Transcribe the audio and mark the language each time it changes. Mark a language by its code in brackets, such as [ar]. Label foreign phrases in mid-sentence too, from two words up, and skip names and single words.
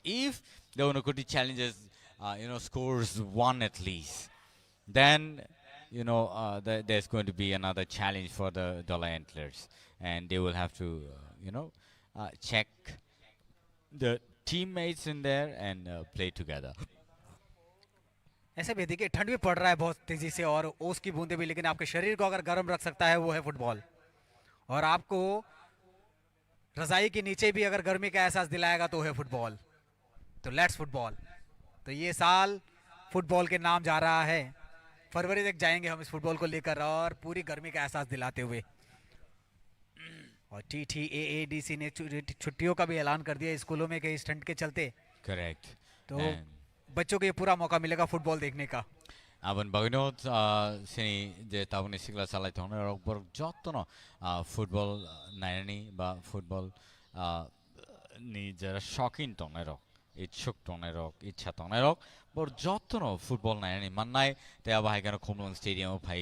[en] But if the Unukuri Challengers scores one at least, then there's going to be another challenge for the Dollar Antlers, and they will have to check the teammates in there and play together. [hi] ऐसे भी देखिए ठंड भी पड़ रहा है बहुत तेजी से और ओस की बूंदे भी, लेकिन आपके शरीर को अगर गर्म रख सकता है वो है फुटबॉल। और आपको रजाई के नीचे भी अगर गर्मी का एहसास दिलाएगा तो है फुटबॉल। तो [en] let's football. [hi] तो ये साल फुटबॉल के नाम जा रहा है, फरवरी तक जाएंगे हम इस फुटबॉल को लेकर और पूरी गर्मी का एहसास दिलाते हुए। और TTAADC ने छुट्टियों का भी ऐलान कर दिया स्कूलों में कई स्टंट के चलते। Correct. तो And बच्चों को ये पूरा मौका मिलेगा फुटबॉल देखने का। [trp] Aban baginot sini je tabuni sigla salai thone rok bor jotno football naini ba football ni jara shocking tone rok ichuk tone rok ichha tone rok bor jotno football naini mannai te abai gana Khumlon stadium phai